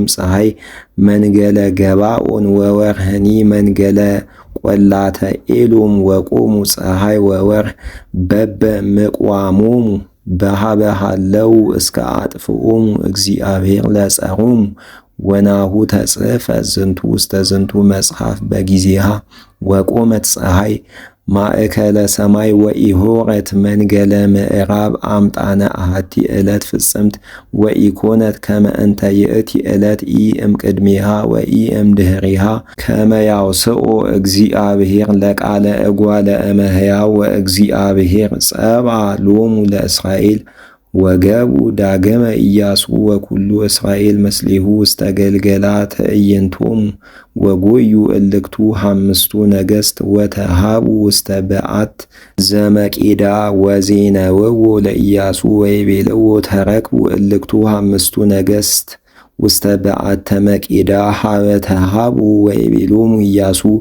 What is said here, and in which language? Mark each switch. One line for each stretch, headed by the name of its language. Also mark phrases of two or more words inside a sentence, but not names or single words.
Geez: ፀሐይ መንገለ ገባኦን ወወርህኒ መንገለ ቈላተ ኤሎም ወቆሙ ፀሐይ ወወርህ በበ ምቋሞሙ በሀበ ሀለው እስከ አጥፍኦሙ እግዚአብሔር ለጸሮሙ ወናሁ ተጽሕፈ ዝንቱ ውስተ ዝንቱ መጽሐፍ በጊዜሃ ወቆመት ፀሐይ ማእከለ ሰማይ ወኢሖረት መንገለ ምዕራብ አምጣነ አሐቲ ዕለት ፍጽምት ወኢኮነት ከመ እንተ ይእቲ ዕለት ኢ እምቅድሜሃ ወኢ እምድኅሬሃ ከመ ያውስኦ እግዚአብሔር ለቃለ እጓለ እመሕያው ወእግዚአብሔር ጸብአ ሎሙ ለእስራኤል ወገቡ ዳግመ ኢያሱ ወኩሉ እስራኤል ምስሌሁ ውስተ ገልገላ ትዕይንቶሙ ወጎዩ እልክቱ ሐምስቱ ነገሥት ወተሃቡ ውስተ በዓት ዘመቄዳ ወዜነውዎ ለኢያሱ ወይቤልዎ ተረክቡ እልክቱ ሐምስቱ ነገሥት ውስተ በዓተ መቄዳ ሀበ ተሃቡ ወይቤሎሙ ኢያሱ